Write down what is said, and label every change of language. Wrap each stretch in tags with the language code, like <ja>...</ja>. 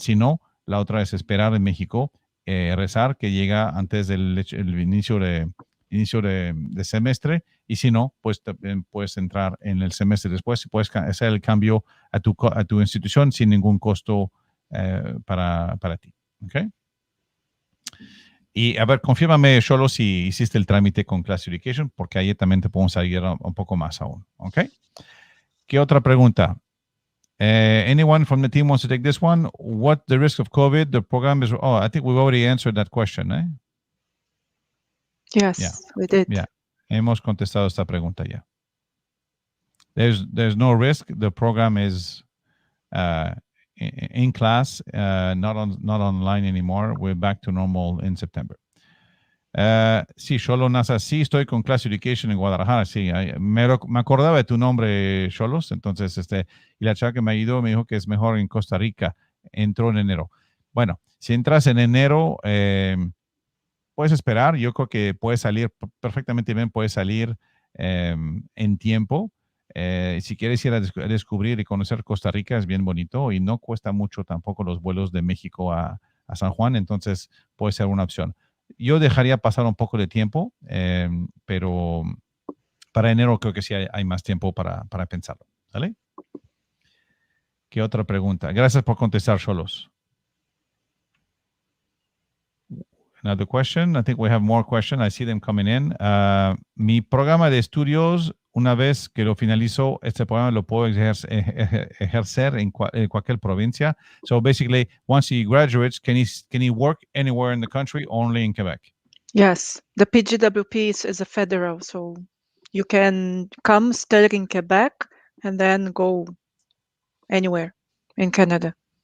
<es>Si no, la otra es esperar en México, rezar que llega antes del inicio de semestre, y si no, pues puedes entrar en el semestre después y puedes hacer el cambio a tu institución sin ningún costo para ti. ¿Ok? Y a ver, confírmame, Sholo, si hiciste el trámite con Classification, porque ahí también te podemos ayudar un poco más aún. ¿Ok? ¿Qué otra pregunta?</es> <en>Anyone from the team wants to take this one? What the risk of COVID? The program is. Oh, I think we've already answered that question, eh? Yes, Yeah. we did. Yeah.</en> <es>Hemos contestado esta pregunta ya.</es> <en>There's no risk. The program is in class, not online anymore. We're back to normal in September.</en> <es>Sí, Sholo Nasa, sí, estoy con Classification en Guadalajara, sí. Me acordaba de tu nombre, Sholos, entonces, y la chava que me ayudó me dijo que es mejor en Costa Rica, entró en enero. Bueno, si entras en enero, puedes esperar, yo creo que puedes salir perfectamente bien, puedes salir en tiempo. Si quieres ir a descubrir y conocer Costa Rica, es bien bonito y no cuesta mucho tampoco los vuelos de México a San Juan, entonces puede ser una opción. Yo dejaría pasar un poco de tiempo, pero para enero creo que sí hay más tiempo para pensarlo. ¿Vale? ¿Qué otra pregunta? Gracias por contestar, Cholos.</es> <en>Another question. I think we have more questions. I see them coming in.</en> <es>Mi programa de estudios, una vez que lo finalizo, este programa lo puedo ejercer en cualquier provincia.</es> <en>So basically, once he graduates, can he work anywhere in the country, only in Quebec? Yes, the PWGP is a federal, so you can come study in Quebec and then go anywhere in Canada.</en>